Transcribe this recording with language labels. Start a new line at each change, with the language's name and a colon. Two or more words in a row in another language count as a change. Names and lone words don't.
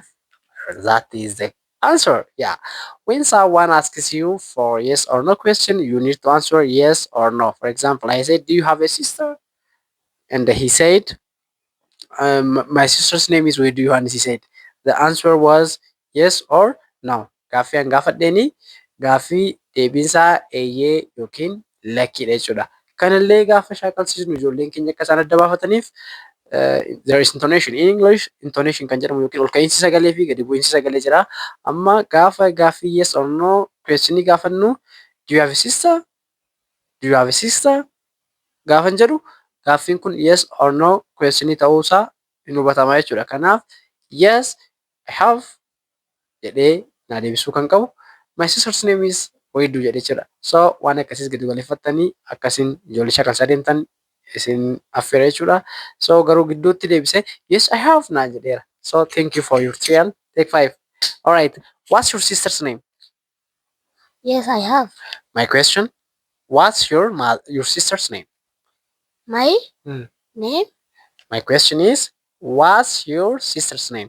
English: That is the answer. Yeah. When someone asks you for yes or no question, you need to answer yes or no. For example, I said, do you have a sister? And he said, my sister's name is Wedu. And he said, the answer was yes or no.
Oromo: Gaaffii an gaafadheeni gaaffii deebiinsaa eeyyee yookiin lakkiidha jechuudha. Kanallee gaafa shaakalsiisnu ijoolleen keenya akka isaan adda baafataniif
English: there is intonation in English.
Oromo: Intonation kan jedhamu yookiin ol ka'iinsi sagalee fi gadi bu'iinsi sagalee jira. Amma gaafa gaaffii
English: yes or no questionii
Oromo: gaafannu
English: do you have a sister?
Oromo: Do you have a sister? Gaafan jedhu gaaffiin kun
English: yes or no questionii
Oromo: ta'uusaa hin hubatamaa jechuudha. Kanaaf
English: yes I have
Oromo: jedhee naa deebisuu kan qabu.
English: My sister's name is Weedduu
Oromo: jedhee jira. So waan akkasiis gadi galeeffattanii akkasiin ijoollee shaakalsaa deemtan isin affeera jechuudha. So garuu gidduutti deebisee
English: yes I have
Oromo: naan jedheera.
English: So thank you for your trial. Take 5. All right. What's your sister's name? Yes, I have. My question. What's your sister's name? My Hmm. name? My question is what's your sister's name?